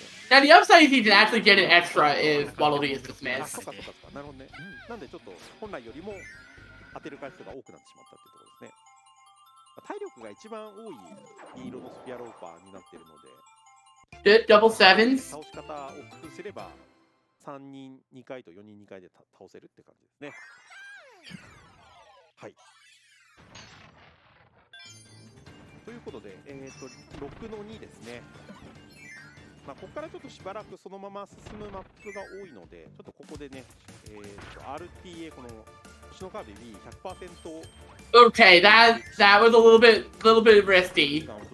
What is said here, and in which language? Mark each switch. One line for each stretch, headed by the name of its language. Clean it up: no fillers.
English: Now the upside is you can actually get an extra if Waddle Dee is dismissed.
Japanese: なるほどね。なんでちょっと本来よりも当てる回数が多くなってしまったっていうところですね。体力が一番多い銀色のスピアローパーになっているので。
English: Double sevens.
Japanese: 倒し方を工夫すれば3人2回と4人2回で倒せるって感じですね。はい。ということで、6の2ですね。まあここからちょっとしばらくそのまま進むマップが多いので、ちょっとここでね、RTA この星のカービィ 100%。
English: Okay, that was a little bit risky.